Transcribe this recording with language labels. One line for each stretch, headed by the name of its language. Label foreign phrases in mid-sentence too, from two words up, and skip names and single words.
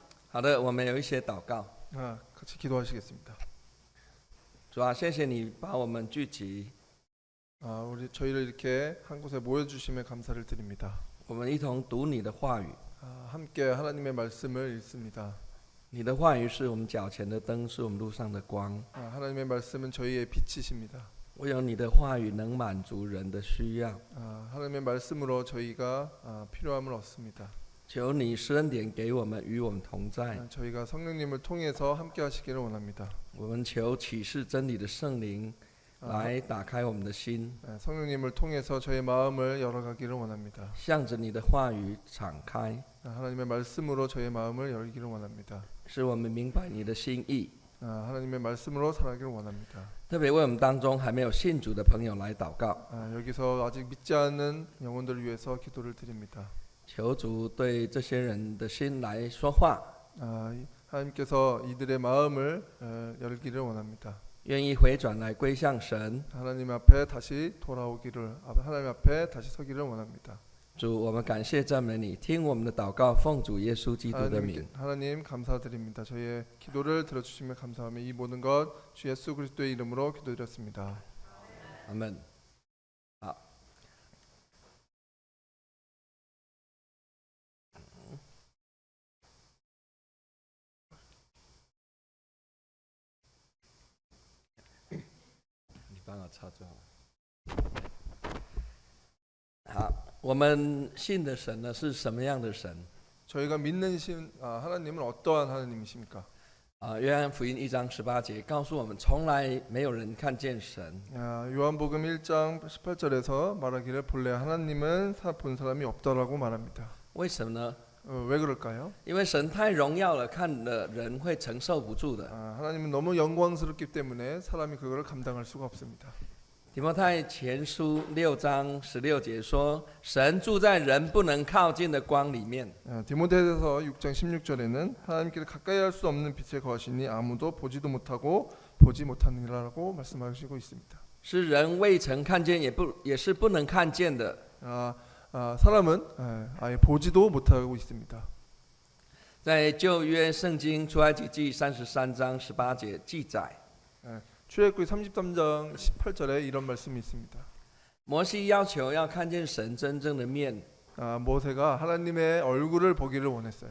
Chinese: 好的，我们有一些祷告。
Korean: 같이 기도하시겠습니다.
Chinese: 主啊，谢谢你把我们聚集，
Korean: 우리 저희를 이렇게 한 곳에 모여주심에 감사를 드립니다.
Chinese: 我们一同读你的话语。
Korean: 함께 하나님의 말씀을 읽습니다.
Chinese: 你的话语是我们脚前的灯，是我们路上的光。
Korean: 하나님의 말씀은 저희의 빛이십니다.
Chinese: 唯有你的话语能满足人的需要。
Korean: 하나님의 말씀으로 저희가 필요함을 얻습니다.
Chinese: 求你施恩典给我们，与我们同在。
Korean: 저희가 성령님을 통해서 함께 하시기를 원합니다.
Chinese: 我们求启示真理的圣灵来打开我们的心，
Korean: 성령님을 통해서 저의 마음을 열어가기를 원합니다.
Chinese: 向着你的话语敞开，
Korean: 하나님의 말씀으로 저의 마음을 열기를 원합니다.
Chinese: 使我们明白你的心意。
Korean: 하나님의 말씀으로 살아가기를 원합니다.
Chinese: 特别为我们当中还没有信主的朋友来祷告，
Korean: 여기서 아직 믿지 않는 영혼들을 위해서 기도를 드립니다.
Chinese: 求主对这些人的心来说话，
Korean: 하나님께서 이들의 마음을 열기를 원합니다.
Chinese: 愿意回转来归向神。
Korean: 하나님 앞에 다시 돌아오기를, 하나님 앞에 다시 서기를 원합니다.
Chinese: 主，我们感谢赞美你，听我们的祷告，奉主耶稣基督的名。
Korean: 하나님 감사드립니다. 저희의 기도를 들어주시며 감사하며 이 모든 것 주 예수 그리스도의 이름으로 기도드렸습니다.
Chinese: 阿门。好，你帮我插就好。好，我们信的神呢是什么样的神？
Korean: 저희가 믿는 하나님은 어떠한 하나님이십니까?
Chinese: 约翰福音1章18节告诉我们，从来没有人看见神。
Korean: 요한복음 1장 18절에서 말하기를 본래 하나님은 본 사람이 없다라고 말합니다.
Chinese: 为什么呢？
Korean: 왜 그럴까요?
Chinese: 因为神太荣耀了，看的人会承受不住的。
Korean: 하나님은 너무 영광스럽기 때문에 사람이 그걸 감당할 수가 없습니다.
Chinese: 提摩太前书6章16节说：“神住在人不能靠近的光里面。”
Korean: 디모데전서 6장 16절에는 하나님께서 가까이 할 수 없는 빛에 거하시니 아무도 보지도 못하고 보지 못하느니라라고 말씀하시고 있습니다.
Chinese: 是人未曾看见，也是不能看见的。
Korean: 사람은 아예 보지도 못하고 있습니다.
Chinese: 在旧约圣经出埃及记33章18节记载。
Korean: 출애굽기 33장 18절에 이런 말씀이 있습니다.
Chinese: 摩西要求要看见神真正的面，
Korean: 모세가 하나님의 얼굴을 보기를 원했어요.